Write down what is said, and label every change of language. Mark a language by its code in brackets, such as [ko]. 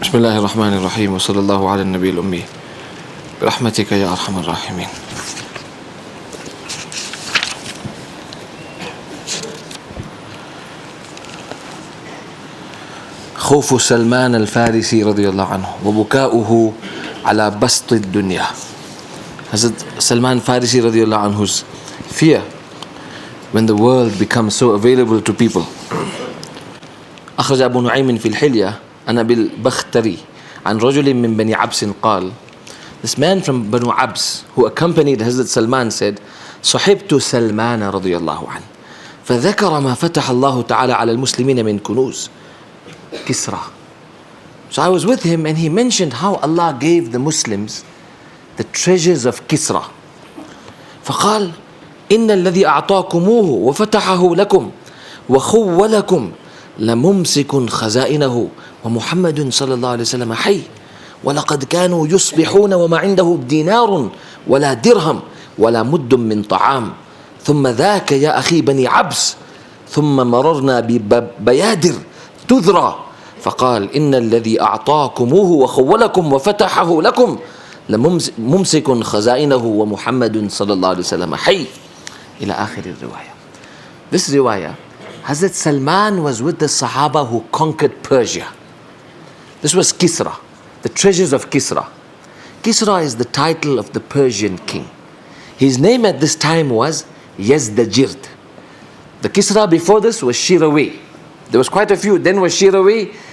[ar] بسم الله الرحمن الرحيم وصلى الله على النبي الأمي برحمتك يا أرحم الراحمين. خوف سلمان الفارسي رضي الله عنه وبكاؤه على بسط الدنيا. [en] Hazrat Salman Farisi رضي الله عنه's fear when the world becomes so available to people. [ar] أخرج أبو نعيم في الحلية عن أبي البختري عن رجل من بني عبس قال, [en] this man from Banu Abs who accompanied Hazrat Salman said, [ar] صحبت سلمان رضي الله عنه فذكر ما فتح الله تعالى على المسلمين من كنوز كسرى. [en] So I was with him and he mentioned how Allah gave the Muslims the treasures of Kisra. [ar] فقال إن الذي أعطاكموه وفتحه لكم وخولكم لممسك خزائنه ومحمد صلى الله عليه وسلم حي ولقد كانوا يصبحون وما عنده دينار ولا درهم ولا مد من طعام ثم ذاك يا أخي بني عبس ثم مررنا ببيادر تذرى فقال إن الذي أعطاكموه وخولكم وفتحه لكم لممسك خزائنه ومحمد صلى الله عليه وسلم حي إلى آخر الرواية. [en] This riwayah, Hazrat Salman was with the Sahabah who conquered Persia. This was Kisra, the treasures of Kisra. Kisra is the title of the Persian king. His name at this time was Yazdajird. The Kisra before this was Shirawi. There was quite a few. Then was Shirawi.